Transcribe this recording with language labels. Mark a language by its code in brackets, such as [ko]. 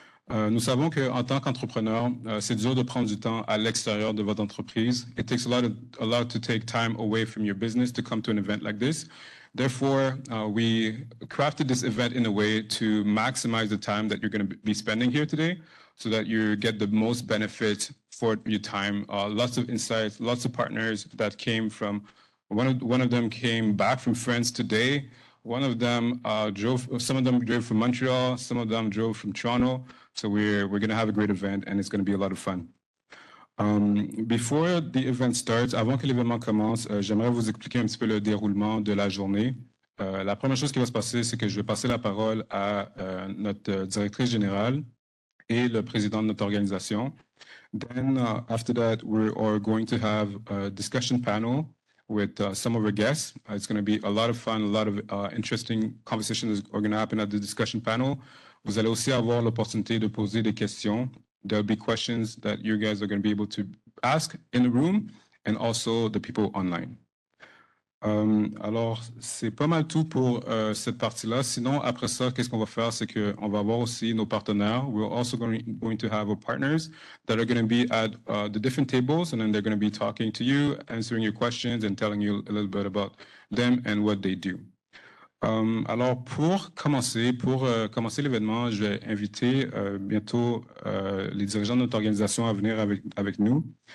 [fr] Nous savons qu'en tant qu'entrepreneur, c'est dur de prendre du temps à l'extérieur de votre entreprise. [en] It takes a lot to take time away from your business to come to an event like this. Therefore, we crafted this event in a way to maximize the time that you're going to be spending here today so that you get the most benefit for your time. Lots of insights, lots of partners that came from, one of them came back from France today. Some of them drove from Montreal, some of them drove from Toronto. So we're going to have a great event and it's going to be a lot of fun. Before the event starts, [fr] avant que l'événement commence, j'aimerais vous expliquer un petit peu le déroulement de la journée. La première chose qui va se passer, c'est que je vais passer la parole à notre directrice générale et le président de notre organisation. [en] Then after that, we are going to have a discussion panel with some of our guests. It's going to be a lot of fun, a lot of interesting conversations are going to happen at the discussion panel. [fr] Vous allez aussi avoir l'opportunité de poser des questions. [en] There'll be questions that you guys are going to be able to ask in the room and also the people online. [fr] Alors, c'est pas mal tout pour cette partie-là. Sinon, après ça, qu'est-ce qu'on va faire? C'est qu'on va avoir aussi nos partenaires. [en] We're also going to have our partners that are going to be at the different tables, and then they're going to be talking to you, answering your questions, and telling you a little bit about them and what they do. [fr] Alors, pour commencer l'événement, je vais inviter bientôt les dirigeants de notre organisation à venir avec nous.